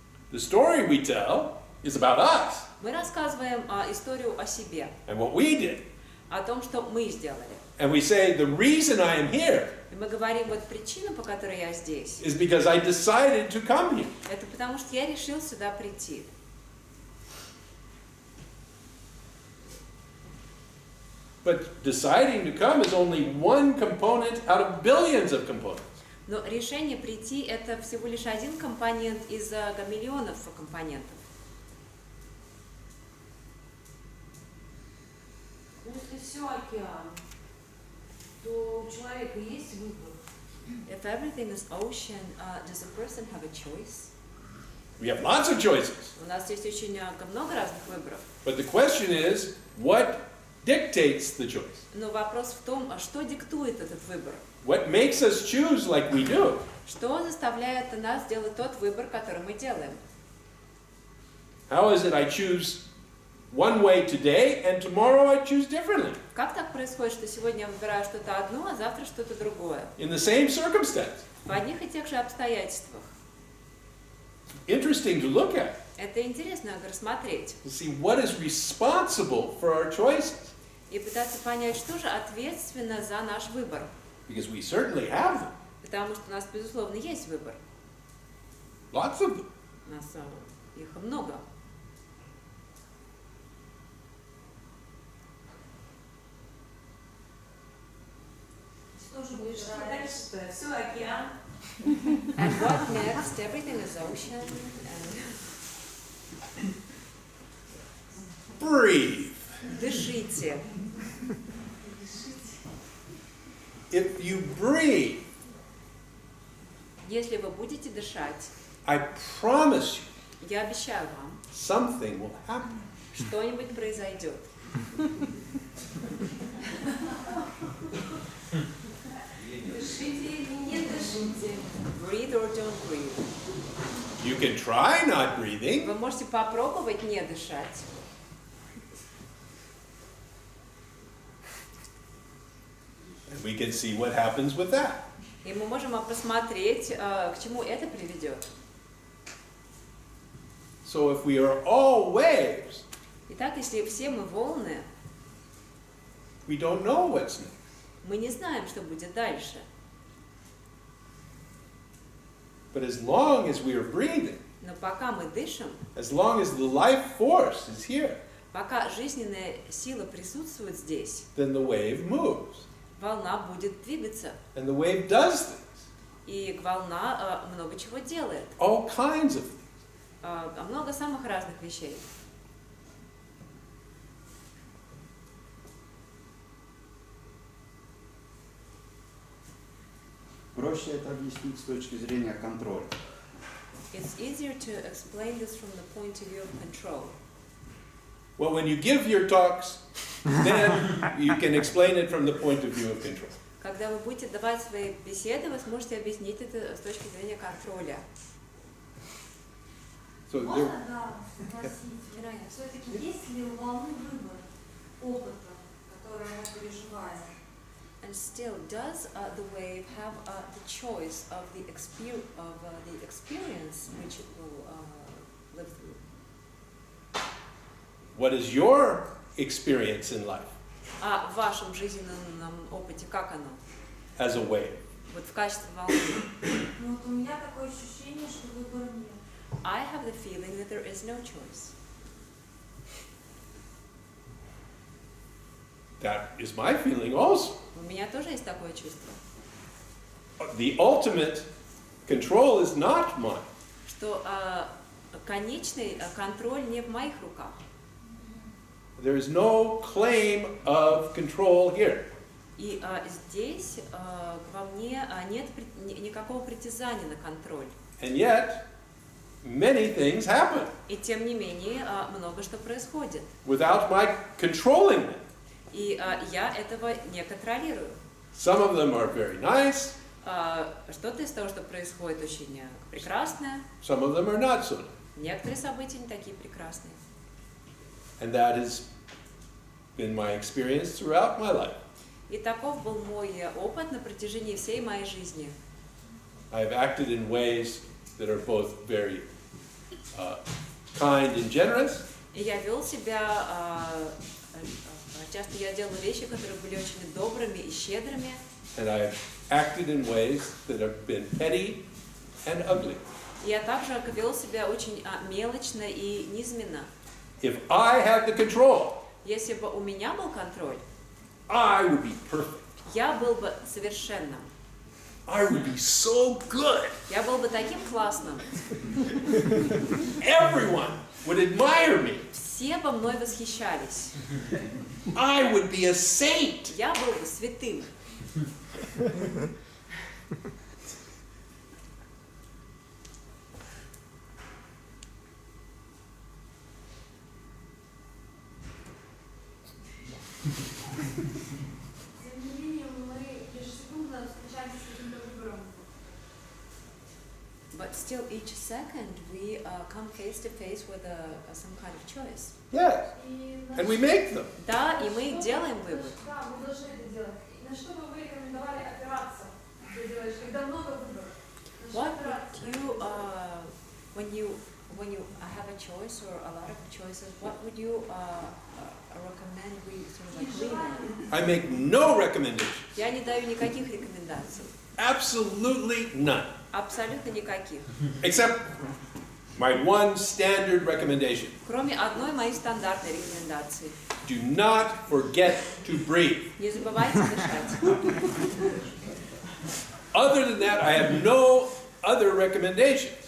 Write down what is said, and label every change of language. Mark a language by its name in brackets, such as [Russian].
[English] The story we tell is about us [Russian] Мы рассказываем историю о себе, [English] and what we did. [Russian] о том, что мы сделали. [English] And we say, the reason I am here [Russian] И мы говорим, вот причина, по которой я здесь, [English] is because I decided to come here. [Russian] это потому что я решил сюда прийти. [English] But deciding to come is only one component out of billions of components. [Russian] Но решение прийти – это всего лишь один компонент из миллионов компонентов. Ну, если все океан, то у человека есть выбор. [English] If everything is ocean, does a person have a choice? We have lots of choices. [Russian] У нас есть очень много разных выборов. [English] But the question is, what dictates the choice? [Russian] Но вопрос в том, что диктует этот выбор? [English] What makes us choose like we do? [Russian] Что заставляет нас делать тот выбор, который мы делаем? [English] How is it I choose one way today and tomorrow I choose differently? [Russian] Как так происходит, что сегодня я выбираю что-то одно, а завтра что-то другое? [English] In the same circumstance. [Russian] В одних и тех же обстоятельствах. [English] Interesting to look at. [Russian] Это интересно рассмотреть. [English] To see what is responsible for our choices. [Russian] И пытаться понять, что же ответственно за наш выбор. [English] Because we certainly have them. [Russian] Потому что у нас, безусловно, есть выбор. [English] Lots of them. [Russian] У нас их много. Что же будешь дальше-то? Все океан. [English] And what next? Everything is ocean. And... Breathe. [Russian] Дышите. [English] If you breathe, [Russian] Если вы будете дышать, [English] I promise you, [Russian] я обещаю вам, [English] something will happen. [Russian] что-нибудь произойдет. Дышите или не дышите. [English] Breathe or don't breathe. You can try not breathing. [Russian] Вы можете попробовать не дышать. [English] And we can see what happens with that. [Russian] И мы можем посмотреть, к чему это приведет. [English] So if we are all waves, [Russian] Итак, если все мы волны, [English] we don't know what's next. [Russian] мы не знаем, что будет дальше. [English] But as long as we are breathing, [Russian] Но пока мы дышим, [English] as long as the life force is here, [Russian] пока жизненная сила присутствует здесь, [English] then the wave moves. [Russian] волна будет двигаться. [English] And the wave does things. [Russian] И волна много чего делает. [English] All kinds of things. [Russian] Много самых разных вещей. Проще это объяснить с точки зрения контроля. [English] It's easier to explain this from the point of view of control. Well, when you give your talks, then you can explain it from the point of view of control. [Russian] Когда вы будете давать свои беседы, вы сможете объяснить это с точки зрения контроля. [English] So there, [Russian] Можно, да, спросить, все-таки есть ли у волны выбор опыта, который она переживает? [English] And still, does the wave have the choice of the experience which it will live through? what is your experience in life [Russian] А в вашем жизненном опыте как оно? [English] as a wave? [Russian] Вот в качестве волны. Ну вот у меня такое ощущение, что выбора нет. [English] I have the feeling that there is no choice. That is my feeling also. [Russian] У меня тоже есть такое чувство, [English] The ultimate control is not mine. [Russian] что конечный контроль не в моих руках. [English] There is no claim of control here. [Russian] И здесь во мне нет никакого притязания на контроль. [English] And yet, many things happen [Russian] И тем не менее много что происходит. [English] without my controlling them. [Russian] И я этого не контролирую. [English] Some of them are very nice, [Russian] Что-то из того, что происходит, очень прекрасное. [English] some of them are not so nice. [Russian] Некоторые события не такие прекрасные. [English] And that has been my experience throughout my life. [Russian] И таков был мой опыт на протяжении всей моей жизни. [English] I've acted in ways that are both very kind and generous, [Russian] И я вел себя, часто я делал вещи, которые были очень добрыми и щедрыми. [English] and I've acted in ways that have been petty and ugly. [Russian] И я также вел себя очень мелочно и низменно. [English] If I had the control, [Russian] Если бы у меня был контроль, [English] I would be perfect. [Russian] я был бы совершенным. [English] I would be so good. [Russian] Я был бы таким классным. [English] Everyone would admire me. [Russian] Все бы мной восхищались. [English] I would be a saint. [Russian] Я был бы святым. Тем не менее, мы ежесекундно встречаемся с каким-то выбором. [English] But still, each second we come face to face with some kind of choice. Yes. [Russian] И [English] And we make them. [Russian] Да, и мы делаем выбор. Да, мы должны это делать. И на что бы вы рекомендовали опираться, ты делаешь, когда много выборов? На что [English] What [Russian] опираться? [English] would you, when you have a choice or a lot of choices, what would you recommend we sort of like lean on? I make no recommendations. [Russian] Я не даю никаких рекомендаций. [English] Absolutely none. [Russian] Абсолютно никаких. [English] Except my one standard recommendation. [Russian] Кроме одной моей стандартной рекомендации. [English] Do not forget to breathe. [Russian] Не забывайте дышать. [English] Other than that, I have no other recommendations.